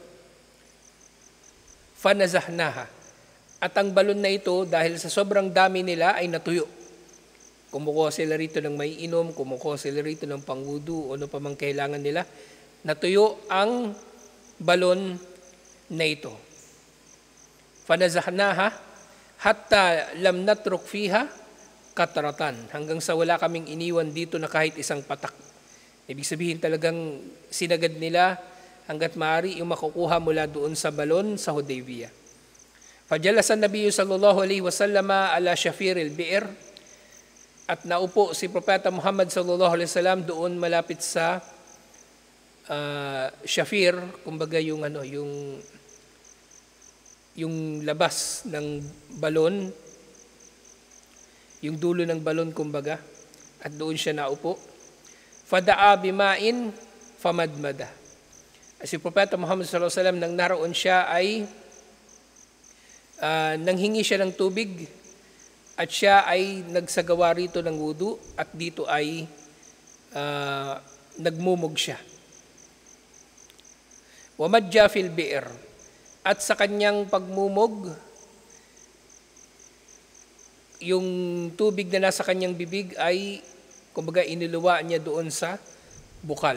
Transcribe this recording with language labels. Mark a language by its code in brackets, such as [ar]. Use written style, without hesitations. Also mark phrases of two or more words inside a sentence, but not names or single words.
[ar] Fanazahnaha. [tl] At ang balon na ito, dahil sa sobrang dami nila, ay natuyo. Kumukuha sila rito ng may inom, kumukuha sila rito ng pangwudu, o ano pa mang kailangan nila. Natuyo ang balon na ito. [ar] فنزحناها حتى لم نترك فيها قطرة. [tl] Hanggang sa wala kaming iniwan dito na kahit isang patak. Ibig sabihin talagang sinagad nila hanggat maaari yung makukuha mula doon sa balon sa Hudaybiyah. [ar] فجلس النبي صلى الله عليه وسلم على شفير البئر, [tl] at naupo si Propeta Muhammad [ar] صلى الله عليه وسلم [tl] doon malapit sa shafir, kumbaga yung yung labas ng balon, yung dulo ng balon kumbaga, at doon siya naupo. [ar] فدعا بماء فمضمض. [tl] Si Propeta Muhammad [ar] صلى الله عليه وسلم [tl] nang naroon siya ay nanghingi siya ng tubig at siya ay nagsagawa rito ng wudu at dito ay nagmumog siya. [ar] ومج في البئر, [tl] at sa kanyang pagmumog, yung tubig na nasa kanyang bibig ay kumbaga iniluwa niya doon sa bukal.